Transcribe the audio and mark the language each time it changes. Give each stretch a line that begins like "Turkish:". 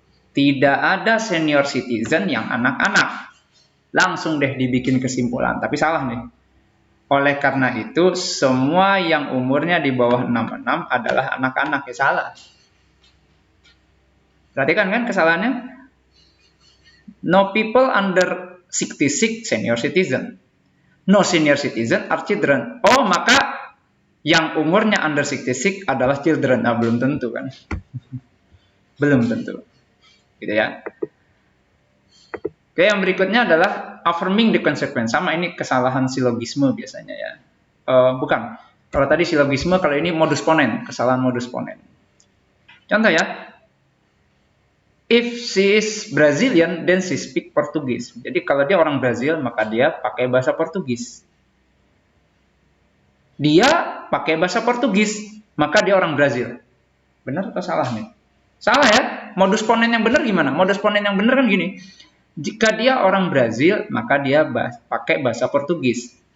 Indonesian: Tidak ada senior citizen yang anak-anak. Langsung deh dibikin kesimpulan, tapi salah nih. Oleh karena itu, semua yang umurnya di bawah 66 adalah anak-anak. Ya salah. Perhatikan kan kesalahannya?
English: No people under 66 senior citizen. No senior citizen are children.
Indonesian: Oh, maka yang umurnya under 66 adalah children. Nah, belum tentu kan. Belum tentu. Gitu ya. Oke, yang berikutnya adalah affirming the consequence. Sama ini kesalahan silogisme biasanya ya. Bukan. Kalau tadi silogisme, kalau ini modus ponen. Kesalahan modus ponen. Contoh ya.
English: If she is Brazilian, then she speak Portuguese.
Indonesian: Jadi kalau dia orang Brazil, maka dia pakai bahasa Portugis. Dia pakai bahasa Portugis, maka dia orang Brazil. Benar atau salah nih? Salah ya. Modus ponen yang benar gimana? Modus ponen yang benar kan gini. Jika dia orang Brazil, maka dia pakai bahasa Portugis.